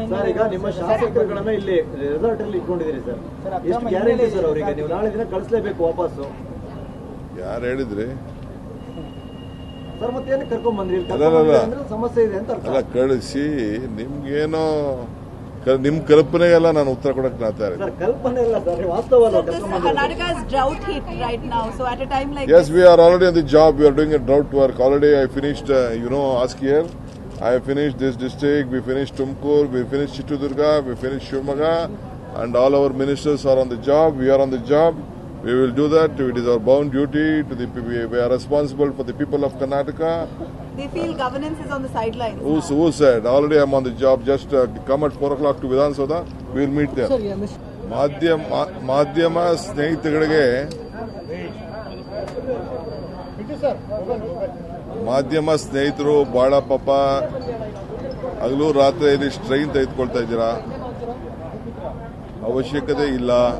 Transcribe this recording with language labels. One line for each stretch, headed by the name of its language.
Kannada: ಈಗ ನಿಮ್ಮ ಶಾಸಕರುಗಳನ್ನ ಇಲ್ಲಿ ರೆಸಾರ್ಟ್ ಅಲ್ಲಿ ಇಟ್ಕೊಂಡಿದ್ದೀರಿ ಸರ್, ಎಷ್ಟು ಗ್ಯಾರಂಟಿ ಸರ್ ಅವರಿಗೆ ನೀವು ನಾಳೆ ದಿನ ಕಳಿಸಲೇಬೇಕು ವಾಪಸ್ಸು? ಯಾರು ಹೇಳಿದ್ರಿ ಸರ್? ಮತ್ತೆ ಕರ್ಕೊಂಡ್ ಬಂದ್ರಿ? ಸಮಸ್ಯೆ ಇದೆ ಅಂತ ಅಲ್ಲ, ಕಳಿಸಿ ನಿಮ್ಗೇನೋ ನಿಮ್ ಕಲ್ಪನೆಗೆಲ್ಲ ನಾನು ಉತ್ತರ ಕೊಡಕ್ ನಾತಾರೆ. ಕಲ್ಪನೆ ಇಲ್ಲ ಸರ್, ವಾಸ್ತವ.
English: Karnataka is drought hit right now, so at a time like Yes, we are already on the job. We are doing a drought work. Already I finished, ask here. I finished this district. We finished Tumkur. We finished Chitradurga. We finished Shivamoga. And all our ministers are on the job. We are on the job. We will do that. It is our bound duty. We are responsible for the people of Karnataka. they feel governance is on the sidelines. Who said? Already I am on the job. Just come at 4 o'clock to Vidhan Soda. We will meet there. Sir, yeah,
Kannada: ಮಾಧ್ಯಮ ಸ್ನೇಹಿತರಿಗೆ ಮಾಧ್ಯಮ ಸ್ನೇಹಿತರು ಬಹಳ ಪಾಪ ಹಗಲು ರಾತ್ರಿ ಇಲ್ಲಿ strain ತೆಗೆದುಕೊಳ್ತಾ ಇದ್ದೀರಾ. ಅವಶ್ಯಕತೆ ಇಲ್ಲ.